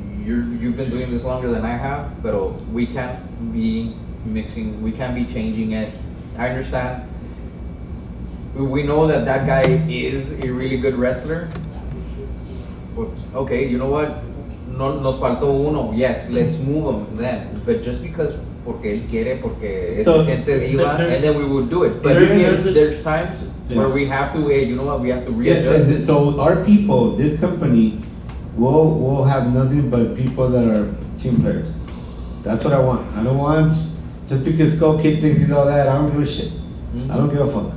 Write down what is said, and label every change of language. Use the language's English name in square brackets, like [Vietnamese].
[English] You've been doing this longer than I have, but we can't be mixing. We can't be changing it. I understand. We know that guy is a really good wrestler. Okay, you know what? [Spanish] no, nos faltó uno. [English] Yes, let's move him then. But just because [Spanish] porque él quiere, porque es So- gente diva, [English] there's- and then we would do it. But there's times where we have to, hey, you know what, we have to Yes, readjust and this. so our people, this company, will have nothing but people that are team players. That's what I want. I don't want, just because Skull Kid thinks he's all that, I don't give a shit. I don't give a fuck.